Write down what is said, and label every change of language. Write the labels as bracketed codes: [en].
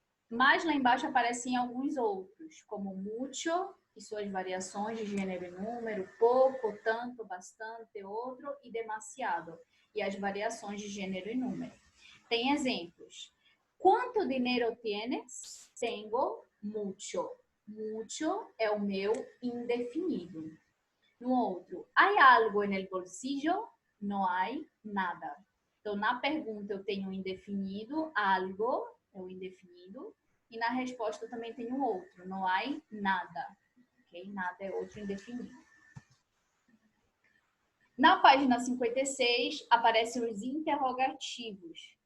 [pt] Mas lá embaixo aparecem alguns outros, como mucho e suas variações de gênero e número, pouco, tanto, bastante, outro e demasiado. E as variações de gênero e número. Tem exemplos. Quanto dinheiro [es] tienes? Tengo mucho. [pt] Mucho é o meu indefinido. No outro, [es] ¿hay algo en el bolsillo? No hay nada. [pt] Então, na pergunta eu tenho um indefinido, algo é o indefinido, e na resposta eu também tenho outro, [es] no hay nada. [pt] Okay? Nada é outro indefinido. Na página 56, aparecem os interrogativos.